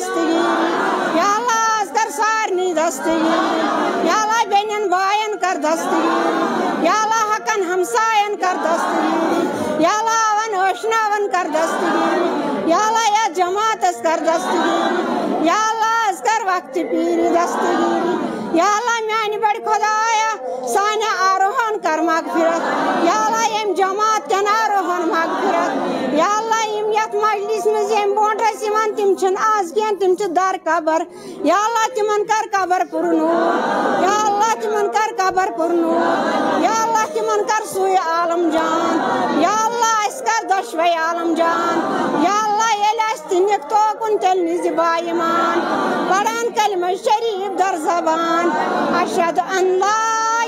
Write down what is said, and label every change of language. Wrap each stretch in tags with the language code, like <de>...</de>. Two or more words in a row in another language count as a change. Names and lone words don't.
<ks>دستگیری</ks> <ar>یا اللہ</ar> <ks>آز کر سارنٕے دستگیری</ks> <ar>یا اللہ</ar> <ks>بیٚنٮ۪ن بایَن کر دستگیری</ks> <ar>یا اللہ</ar> <ks>حقن ہمساین کر دستگیری</ks> <ar>یا اللہ</ar> <ks>اون ٲشناون کر دستگیری</ks> <ar>یا اللہ</ar> <ks>یتھ جماعتس کر دستگیری</ks> <ar>یا اللہ</ar> <ks>آز کر وقت پیری دستگیری</ks> <ar>یا اللہ</ar> <ks>میانہ بڑ خدایا سانہِ آروہن کر مغفرت</ks> <ar>یا اللہ</ar> <ks>یم جماعت کٮ۪ن آروہن مغفرت</ks> <ar>یا اللہ</ar> <ks>یم یتھ مجلس منٛز یم برونٛٹھ ٲسۍ یِوان تِم چھِنہٕ آز کینٛہہ تِم چھِ در قبر</ks> <ar>یا اللہ</ar> <ks>تِمن کر قبر پُرنوٗر</ks> <ar>یا اللہ</ar> <ks>تِمن کر قبر پُرنوٗر</ks> <ar>یا اللہ</ar> <ks>تِمن کر سُے عالم جان</ks> <ar>یا اللہ</ar> <ks>اَسہِ کر دۄشوے عالم جان</ks> <ar>یا اللہ</ar> <ks>ییٚلہِ اَسہِ تہِ نِکھ توکُن تیٚلہِ نِزِ با ایمان پران کلمہ شریف در زبان</ks> <ar>اشہد ان لا</ar>